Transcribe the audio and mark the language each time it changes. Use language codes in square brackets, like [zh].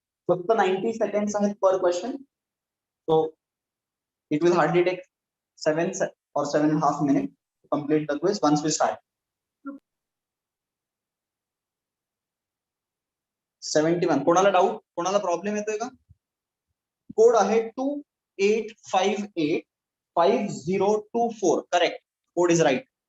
[mr] फक्त 90 seconds आहेत पर question. [en] So it will hardly take 7 or 7.5 minutes to complete the quiz once we start. 71. [mr] कोणाला doubt, कोणाला problem येतोय का? कोड आहे 28585024. करेक्ट. [en] Code is right.